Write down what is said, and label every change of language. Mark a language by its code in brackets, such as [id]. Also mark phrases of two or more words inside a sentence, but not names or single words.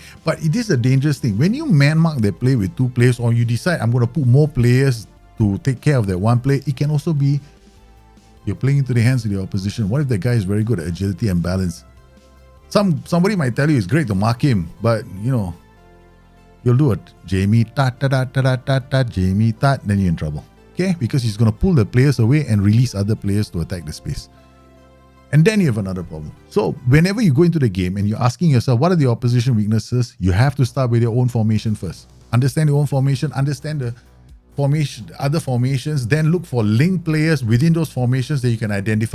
[en] But it is a dangerous thing. When you man mark their play with 2 players, or you decide I'm going to put more players to take care of that one play, it can also be you're playing into the hands of the opposition. What if the guy is very good at agility and balance? Somebody might tell you it's great to mark him, but you'll do it. Jamie tat tat tat tat tat tat Jamie tat, then you're in trouble. Okay? Because he's gonna pull the players away and release other players to attack the space. And then you have another problem. So whenever you go into the game and you're asking yourself, what are the opposition weaknesses? You have to start with your own formation first. Understand your own formation, understand the formation, other formations, then look for link players within those formations that you can identify.